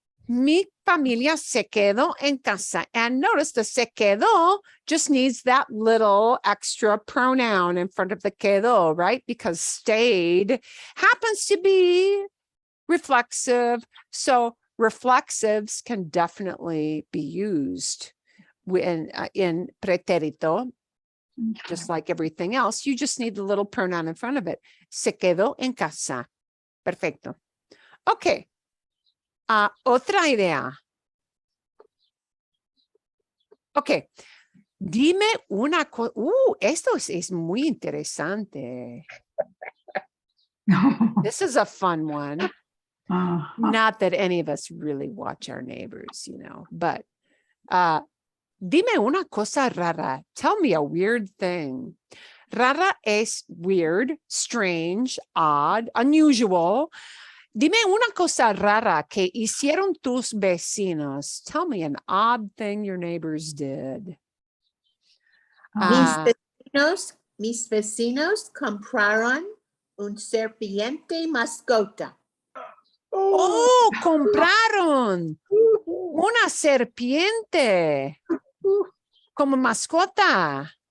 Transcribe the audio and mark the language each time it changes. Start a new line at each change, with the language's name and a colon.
Spanish: Mi familia se quedó en casa.
English: And notice the se quedó just needs that little extra pronoun in front of the quedó, right? Because stayed happens to be reflexive. So reflexives can definitely be used in pretérito. Just like everything else, you just need the little pronoun in front of it.
Spanish: Se quedó en casa. Perfecto. Ok. Otra idea. Ok. Dime una cosa. Esto es muy interesante.
English: This is a fun one. Not that any of us really watch our neighbors, you know, but
Spanish: dime una cosa rara.
English: Tell me a weird thing. Rara es weird, strange, odd, unusual.
Spanish: Dime una cosa rara que hicieron tus vecinos.
English: Tell me an odd thing your neighbors did.
Spanish: Mis vecinos compraron un serpiente mascota. Oh, compraron una serpiente como mascota.